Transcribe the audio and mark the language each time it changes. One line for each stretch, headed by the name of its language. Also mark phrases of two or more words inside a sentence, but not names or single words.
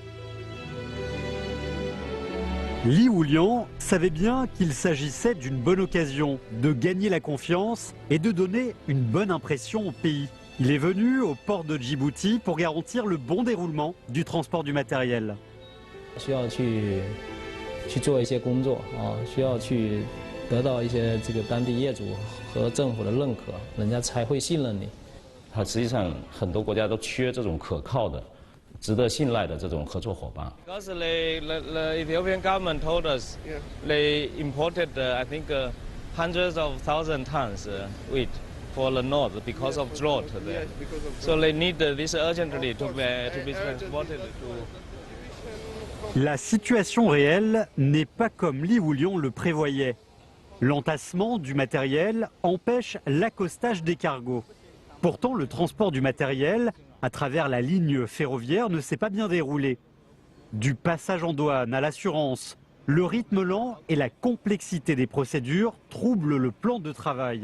French: Li Wuliang savait bien qu'il s'agissait d'une bonne occasion de gagner la confiance et de donner une bonne impression au pays. Il est venu au port de Djibouti pour garantir le bon déroulement du transport du matériel.
Chinese: 需要去做一些工作啊，需要去得到一些这个当地业主和政府的认可，人家才会信任你。它实际上很多国家都缺这种可靠的、值得信赖的这种合作伙伴。
English: Because the Ethiopian government told us they imported I think hundreds of thousand tons wheat for the north because of drought there. So they need this urgently to be transported to.
French: La situation réelle n'est pas comme Li Wuliang le prévoyait. L'entassement du matériel empêche l'accostage des cargos. Pourtant, le transport du matériel à travers la ligne ferroviaire ne s'est pas bien déroulé. Du passage en douane à l'assurance, le rythme lent et la complexité des procédures troublent le plan de travail.